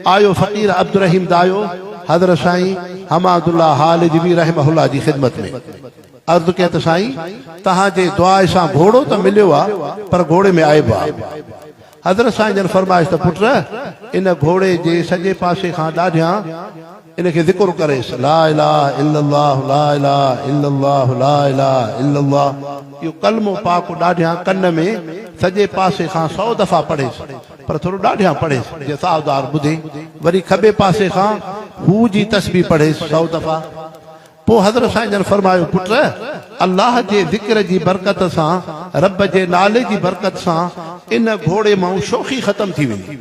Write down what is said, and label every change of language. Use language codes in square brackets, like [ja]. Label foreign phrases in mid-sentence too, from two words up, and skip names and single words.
[sd] आयो फ़क़ीर अब्दुल रहीम दायो हज़रत साईं हमादुल्लाह हालिजी रहमहुल्लाह जी ख़िदमत में। अर्ज़ु कया त साईं तव्हांजे दुआ सां घोड़ो त मिलियो आहे, पर घोड़े में आइब आहे। हज़रत साईं जन फरमाइश त पुट इन घोड़े जे सॼे पासे खां ॾाढियां इनखे ज़िक्र करेसि, [ar] لا إله إلا الله لا إله إلا الله لا إله إلا الله. [sd] इहो कलमो पाक ॾाढियां कन में सॼे पासे खां 100 दफ़ा पढ़ेसि, पर थोरो ॾाढियां पढ़ेसि जे सावधार ॿुधे। वरी खॿे पासे खां हू जी तस्बीह पढ़ेसि 100 दफ़ा। पोइ हज़रत साईं जन फरमायो पुट अल्लाह जे ज़िक्र जी बरकत सां, रब जे नाले जी बरकत सां इन घोड़े मां शोखी ख़तम थी वेंदी।